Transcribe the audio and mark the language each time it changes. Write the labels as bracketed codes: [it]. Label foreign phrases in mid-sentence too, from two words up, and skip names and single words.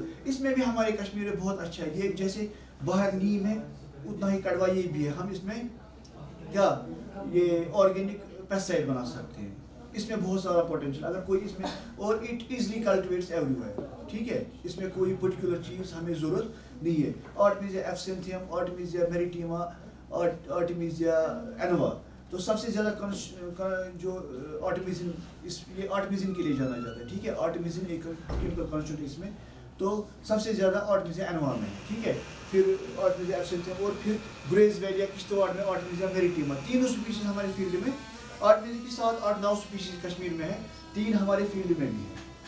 [ur] اس میں بھی ہمارے کشمیر میں بہت اچھا ہے. یہ جیسے باہر نیم ہے اتنا ہی کڑوا یہ بھی ہے. ہم اس میں کیا یہ [en] organic pesticide [ur] بنا سکتے ہیں. اس میں بہت سارا پوٹینشیل اگر کوئی اس میں, اور [en] it easily cultivates everywhere, [ur] ٹھیک ہے. اس میں کوئی پرٹیکولر چیز ہمیں ضرورت نہیں ہے. آرٹمیزیا ایبسینتھیم, آرٹمیزیا میریٹیما, آرٹمیزیا اینوا. تو سب سے زیادہ جو آرٹمیزن, یہ آرٹمیزن کے لیے جانا جاتا ہے, ٹھیک ہے. آرٹمیزن ایک [en] chemical constitution [ur] اس میں, تو سب سے زیادہ آرٹمیزیا اینوا میں, ٹھیک ہے. پھر آرٹمیزیا ایبسینتھیم, اور پھر گریز ویلیا کشتواڑ میں آرٹمیزیا میریٹیما. تینوں اسپیشیز ہمارے فیلڈ میں, آرٹمیزیا کی 7-8-9 اسپیشیز کشمیر میں ہے, 3 ہمارے فیلڈ میں بھی ہے.